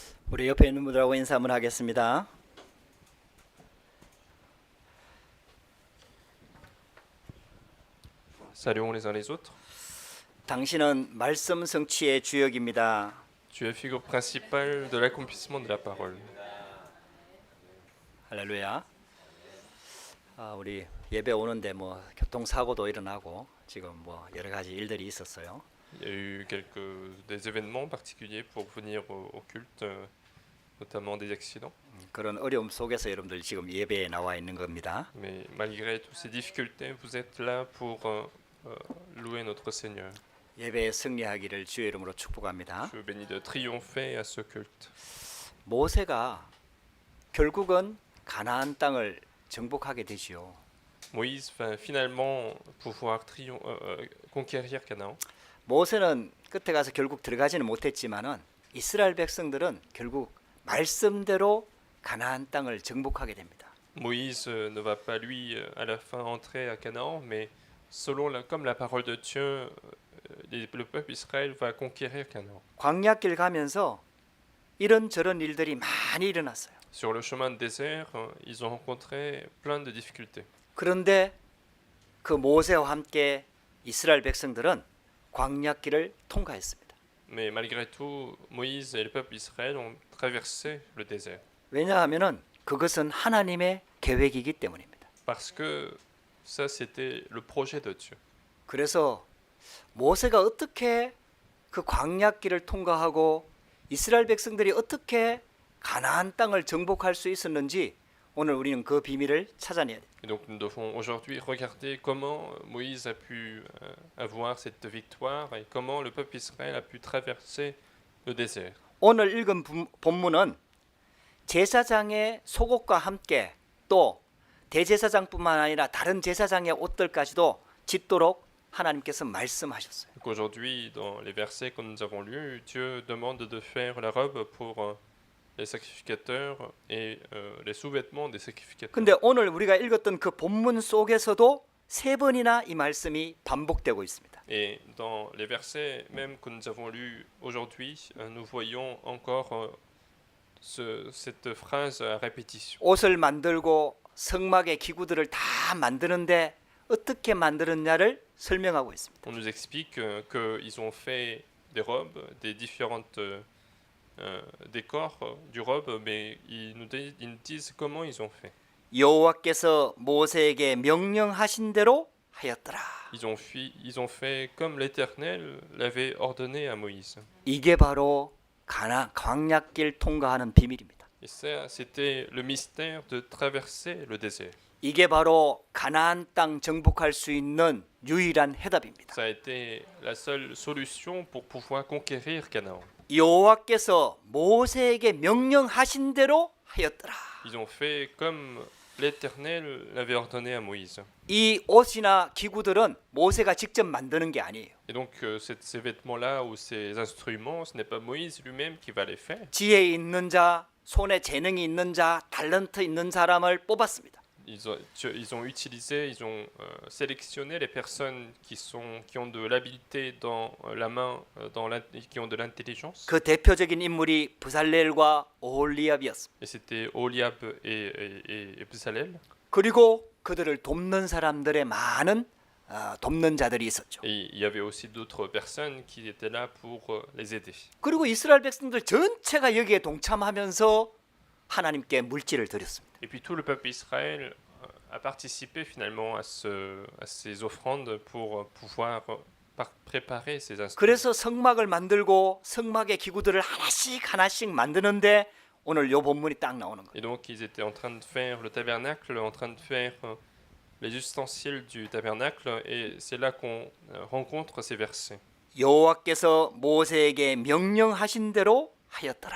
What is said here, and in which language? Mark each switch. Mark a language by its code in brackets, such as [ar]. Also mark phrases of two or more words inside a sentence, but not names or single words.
[ko] 우리 옆에 있는 분들하고 인사 한번 하겠습니다. [fr] Saluons les uns les autres. [ko] 당신은 말씀 성취의 주역입니다. [fr] Tu es figure principale de l'accomplissement de la parole. [ko] 할렐루야. 우리 예배 오는데 뭐 교통사고도 일어나고 지금 뭐 여러 가지 일들이 있었어요. [fr] Il y a eu des événements particuliers pour venir au culte, notamment des accidents. [ko] 그런 어려움 속에서 여러분들 지금 예배에 나와 있는 겁니다. [fr] Mais malgré toutes ces difficultés, vous êtes là pour louer notre Seigneur. [ko] 예배에 승리하기를 주의 이름으로 축복합니다. [fr] Je vous bénis de triompher à ce culte. [ko] 모세가 결국은 가나안 땅을 정복하게 되지요. [fr] Moïse va finalement pouvoir conquérir Canaan. [ko] 모세는 끝에 가서 결국 들어가지는 못했지만은 이스라엘 백성들은 결국 말씀대로 가나안 땅을 정복하게 됩니다. [fr] Moïse ne va pas lui à la fin entrer à Canaan, mais comme la parole de Dieu, le peuple Israël va conquérir Canaan. [ko] 광야길 가면서 이런저런 일들이 많이 일어났어요. [fr] Sur le chemin de désert, ils ont rencontré plein de difficultés. [ko] 그런데 그 모세와 함께 이스라엘 백성들은 광야길을 통과했습니다. [fr] Mais malgré tout, Moïse et le peuple Israël ont traversé le désert. [ko] 왜냐하면은 그것은 하나님의 계획이기 때문입니다. [fr] Parce que ça, c'était le projet de Dieu. [ko] 그래서 모세가 어떻게 그 광야길을 통과하고 이스라엘 백성들이 어떻게 가나안 땅을 정복할 수 있었는지 오늘 우리는 그 비밀을 찾아내야 돼요. [fr] Et donc nous devons aujourd'hui regarder comment Moïse a pu avoir cette victoire et comment le peuple Israël a pu traverser le désert. [ko] 오늘 읽은 본문은 제사장의 속옷과 함께 또 대제사장뿐만 아니라 다른 제사장의 옷들까지도 짓도록 하나님께서 말씀하셨어요. [fr] Donc aujourd'hui, dans les versets que nous avons lus, Dieu demande de faire la robe pour les sacrificateurs et les sous-vêtements des sacrificateurs. [ko] 근데 오늘 우리가 읽었던 그 본문 속에서도 세 번이나 이 말씀이 반복되고 있습니다. [fr] Et dans les versets même que nous avons lus aujourd'hui, nous voyons encore cette phrase à répétition. [ko] 옷을 만들고 성막의 기구들을 다 만드는데 어떻게 만들었냐를 설명하고 있습니다. [fr] On nous explique qu'ils ont fait des robes, des différentes décors du robe, mais ils nous disent comment ils ont fait. [ko] 여호와께서 모세에게 명령하신 대로 하였더라. [fr] Ils ont fait comme l'Éternel l'avait ordonné à Moïse. [ko] 이게 바로 광야길 통과하는 비밀입니다. [fr] Et ça, c'était le mystère de traverser le désert. [ko] 이게 바로 가나안 땅 정복할 수 있는 유일한 해답입니다. [fr] Ça a été la seule solution pour pouvoir conquérir Canaan. [ko] 여호와께서 모세에게 명령하신 대로 하였더라. [fr] Ils ont fait comme l'Éternel l'avait ordonné à Moïse. [ko] 이 옷이나 기구들은 모세가 직접 만드는 게 아니에요. [fr] Et donc ces vêtements-là ou ces instruments, ce n'est pas Moïse lui-même qui va les faire. [ko] 지혜 있는 자, 손에 재능이 있는 자, 탤런트 있는 사람을 뽑았습니다. [fr] Ils ont sélectionné les personnes qui ont de l'habileté dans la main, qui ont de l'intelligence. [ko] 그 대표적인 인물이 부살렐과 오홀리압이었습니다. [fr] Et c'était Oliab et Bezalel. [ko] 그리고 그들을 돕는 사람들의 많은 돕는 자들이 있었죠. [fr] Et il y avait aussi d'autres personnes qui étaient là pour les aider. [ko] 그리고 이스라엘 백성들 전체가 여기에 동참하면서 하나님께 물질을 드렸습니다. [fr] Et puis tout le peuple Israël a participé finalement à ces offrandes pour pouvoir préparer ces instruments. [ko] 그래서 성막을 만들고 성막의 기구들을 하나씩 만드는데 오늘 요 본문이 딱 나오는 거예요. [fr] Et donc ils étaient en train de faire le tabernacle, en train de faire les ustensiles du tabernacle, et c'est là qu'on rencontre ces versets. [ko] 여호와께서 모세에게 명령하신 대로 하였더라.